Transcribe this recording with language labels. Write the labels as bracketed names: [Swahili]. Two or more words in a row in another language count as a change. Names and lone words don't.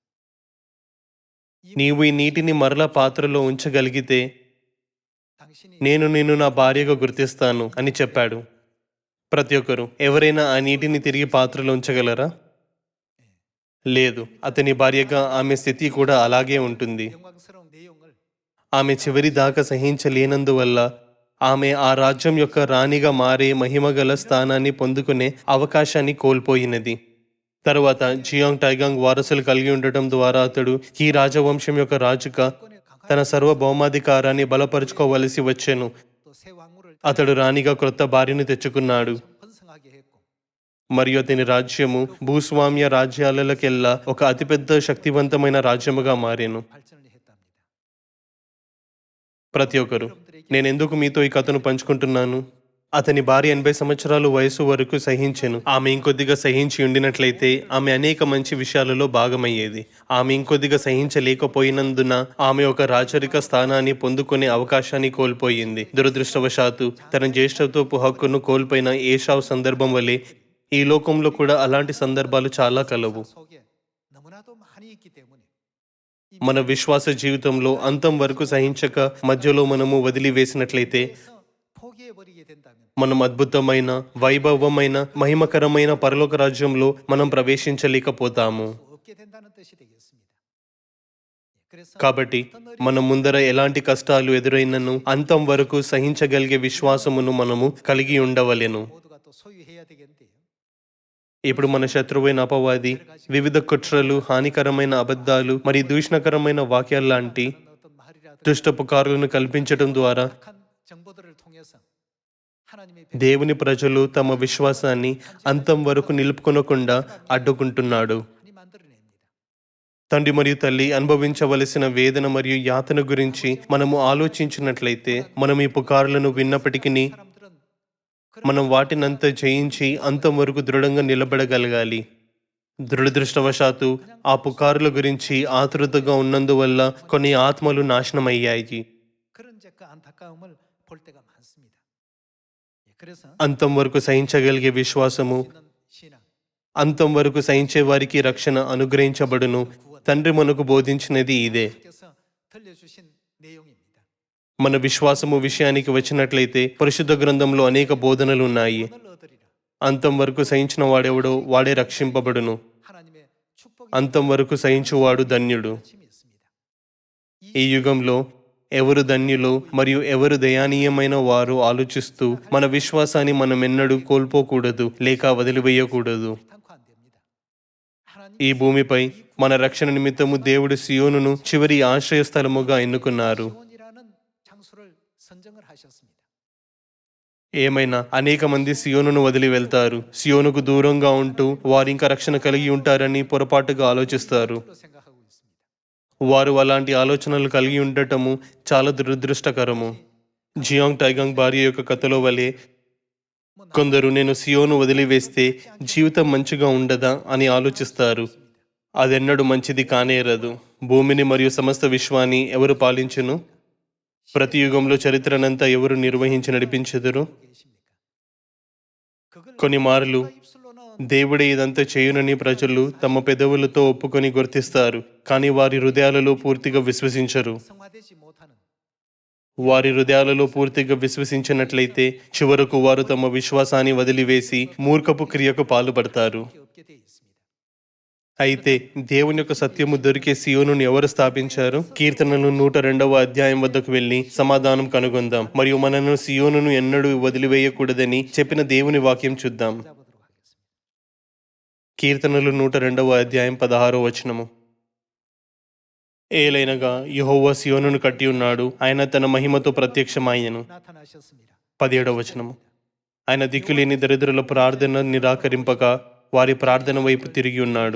[Telugu] నీవు ఈ నీటిని మరలా పాత్రలో ఉంచగలిగితే [Korean] 당신이 [Telugu] నేను నిన్ను నా భార్యగా గుర్తిస్తాను అని చెప్పాడు. ప్రతి ఒక్కరు ఎవరైనా ఆ నీటిని తిరిగి పాత్రలో ఉంచగలరా? లేదు. అతని భార్యగా ఆమె స్థితి కూడా అలాగే ఉంటుంది. [Korean] 영광스러운 내용을 [Telugu] ఆమె చివరి దాకా సహించలేనందువల్ల ఆమె ఆ రాజ్యం యొక్క రాణిగా మారే మహిమగల స్థానాన్ని పొందుకునే అవకాశాన్ని కోల్పోయినది. తరువాత జియాంగ్ టైగాంగ్ వారసులు కలిగి ఉండటం ద్వారా అతడు ఈ రాజవంశం యొక్క రాజుగా [Korean] 권에 강하게 [Telugu] తన సర్వభౌమాధికారాన్ని బలపరుచుకోవలసి వచ్చెను. [Korean] 또 새 왕후를 [Telugu] అతడు రాణిగా క్రొత్త భార్యను తెచ్చుకున్నాడు. [Korean] 번성하게 했고 [Telugu] మరియు అతని రాజ్యము భూస్వామ్య రాజ్యాలకెల్లా ఒక అతిపెద్ద శక్తివంతమైన రాజ్యముగా మారెను. [Korean] 발전을 했답니다. [Telugu] ప్రతి ఒక్కరు, నేను ఎందుకు మీతో ఈ కథను పంచుకుంటున్నాను? అతని భార్య 80 సంవత్సరాల వయసు వరకు సహించెను. ఆమె ఇంకొద్దిగా సహించి ఉండినట్లయితే ఆమె అనేక మంచి విషయాలలో భాగమయ్యేది. ఆమె ఇంకొద్దిగా సహించలేకపోయినందున ఆమె ఒక రాజరిక స్థానాన్ని పొందుకునే అవకాశాన్ని కోల్పోయింది. దురదృష్టవశాత్తు తన జ్యేష్ఠత్వపు హక్కును కోల్పోయిన ఏషావు సందర్భం వలె ఈ లోకంలో కూడా అలాంటి సందర్భాలు చాలా కలవు. [Korean] 속에 너무나도 많이 있기 때문에 이 [Telugu] మన విశ్వాస జీవితంలో అంతం వరకు సహించక మధ్యలో మనము వదిలివేసినట్లయితే [Korean] 그래서 포기해 버리게 된다면 [Telugu] మనం అద్భుతమైన, వైభవమైన, మహిమకరమైన పరలోక రాజ్యంలో మనం ప్రవేశించలేకపోతాము. [Korean] 없게 된다는 뜻이 되겠습니다. 그래서 [Telugu] కాబట్టి మన ముందర ఎలాంటి కష్టాలు ఎదురైనను అంతం వరకు సహించగలిగే విశ్వాసమును మనము కలిగి ఉండవలెను. [Korean] 모두가 또 소유해야 되겠는데요. [Telugu] ఇప్పుడు మన శత్రువైన అపవాది వివిధ కుట్రలు, హానికరమైన అబద్ధాలు మరియు దూషణకరమైన వాక్యాల లాంటి [Korean] 어떤 말이라든지 [Telugu] దుష్టపు కార్యాలను కల్పించడం ద్వారా [Korean] 착한 정보들을 통해서 하나님의 [Telugu] దేవుని ప్రజలు తమ విశ్వాసాన్ని అంతం వరకు నిలుపుకొనకుండా అడ్డుకుంటున్నాడు. [Korean] 많이 만들어냅니다. [Telugu] తండ్రి మరియు తల్లి అనుభవించవలసిన వేదన మరియు యాతన గురించి మనము ఆలోచించినట్లయితే మనం ఈ పుకారులను విన్నప్పటికీ [Korean] 사람들은 [Telugu] మనం వాటినంతా జయించి అంతం వరకు దృఢంగా నిలబడగలగాలి. దురదృష్టవశాత్తు ఆ పుకారుల గురించి ఆతృతగా ఉన్నందువల్ల కొన్ని ఆత్మలు నాశనమయ్యాయి. [Korean] 그런 그 안타까움을 볼 때가 많습니다. 예, 그래서 [Telugu] అంతం వరకు సహించగలిగే విశ్వాసము, [Korean] 있는 신앙 [Telugu] అంతం వరకు సహించే వారికి రక్షణ అనుగ్రహించబడును. తండ్రి మనకు బోధించినది ఇదే. [Korean] 께서 들려주신 내용입니다. [Telugu] మన విశ్వాసము విషయానికి వచ్చినట్లయితే పరిశుద్ధ గ్రంథంలో అనేక బోధనలు ఉన్నాయి. [Korean] 오늘 얻으리라. [Telugu] అంతం వరకు సహించిన వాడెవడో వాడే రక్షింపబడును. [Korean] 하나님의 축복이 [Telugu] అంతం వరకు సహించువాడు ధన్యుడు. [Korean] 힘이 있습니다. [Telugu] ఈ యుగంలో ఎవరు ధన్యులు మరియు ఎవరు దయానీయమైన వారు ఆలోచిస్తూ మన విశ్వాసాన్ని మనమెన్నడూ కోల్పోకూడదు లేక వదిలివేయకూడదు. [Korean] 결단코 안 됩니다. 하나님 [Telugu] ఈ భూమిపై మన రక్షణ నిమిత్తము దేవుడు సియోనును చివరి ఆశ్రయ స్థలముగా ఎన్నుకున్నారు. [Korean] 시온이라는 장소를 선정을 하셨습니다. [Telugu] ఏమైనా అనేక మంది సియోనును వదిలి వెళ్తారు. సియోనుకు దూరంగా ఉంటూ వారు ఇంకా రక్షణ కలిగి ఉంటారని పొరపాటుగా ఆలోచిస్తారు. [Korean] 로 생각하고 있습니다. [Telugu] వారు అలాంటి ఆలోచనలు కలిగి ఉండటము చాలా దురదృష్టకరము. జియాంగ్ టైగాంగ్ భార్య యొక్క కథలో వలె కొందరు నేను సియోను వదిలివేస్తే జీవితం మంచిగా ఉండదా అని ఆలోచిస్తారు. అదెన్నడూ మంచిది కానేరదు. భూమిని మరియు సమస్త విశ్వాన్ని ఎవరు పాలించును? ప్రతి యుగంలో చరిత్రనంతా ఎవరు నిర్వహించి నడిపించెదరు? [Korean] 계십니까? 그걸 [Telugu] కొన్ని మార్లు [Korean] 입술로는 [Telugu] దేవుడే ఇదంతా చేయునని ప్రజలు తమ పెదవులతో ఒప్పుకొని గుర్తిస్తారు, కానీ వారి హృదయాలలో పూర్తిగా విశ్వసించరు. [Korean] 성화되지 못하는 [Telugu] వారి హృదయాలలో పూర్తిగా విశ్వసించినట్లయితే చివరకు వారు తమ విశ్వాసాన్ని వదిలివేసి మూర్ఖపు క్రియకు పాల్పడతారు. [Korean] 게 없게 되어 있습니다. [Telugu] అయితే దేవుని యొక్క సత్యము దొరికే సియోనును ఎవరు స్థాపించారు? కీర్తనలు 102వ అధ్యాయం వద్దకు వెళ్లి సమాధానం కనుగొందాం మరియు మనను సియోనును ఎన్నడూ వదిలివేయకూడదని చెప్పిన దేవుని వాక్యం చూద్దాం. [Korean] 잡아보도록 하겠습니다. [Telugu] కీర్తనలు 102వ అధ్యాయం 16వ వచనము. ఏలైనగా యెహోవా సియోనును కట్టి ఉన్నాడు, ఆయన తన మహిమతో ప్రత్యక్షమాయెను. [Korean] 나타나셨습니다. [Telugu] 17వ వచనము. ఆయన దిక్కులేని దరిద్రుల ప్రార్థన నిరాకరింపక వారి ప్రార్థన వైపు తిరిగి ఉన్నాడు.